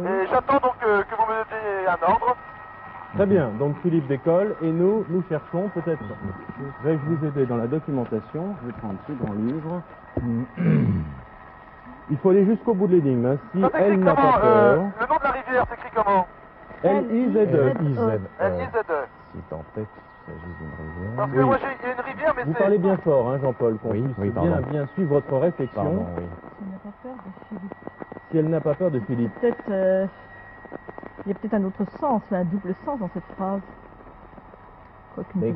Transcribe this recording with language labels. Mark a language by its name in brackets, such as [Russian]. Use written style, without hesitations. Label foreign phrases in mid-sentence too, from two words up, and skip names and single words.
[French] Et j'attends donc que vous me donniez un ordre. Très bien, donc Philippe décolle et nous cherchons peut-être. Vais-je vous aider dans la documentation? Je vais prendre ce grand livre. Il faut aller jusqu'au bout de l'énigme. Hein. Si Ça s'écrit elle n'a comment pas peur, le nom de la rivière s'écrit comment? L-I-Z-E. L-I-Z-E. Si tant est qu'il s'agisse d'une rivière. Parce que Oui. moi il y a une rivière, mais Vous c'est... parlez bien fort, hein, Jean-Paul, qu'on Oui, puisse oui, bien, pardon. bien suivre votre réflexion. Pardon, oui. Tu n'as pas peur de Philippe. Si elle n'a pas peur de Philippe. Peut-être, il y a peut-être un autre sens, un double sens dans cette phrase. Quoique une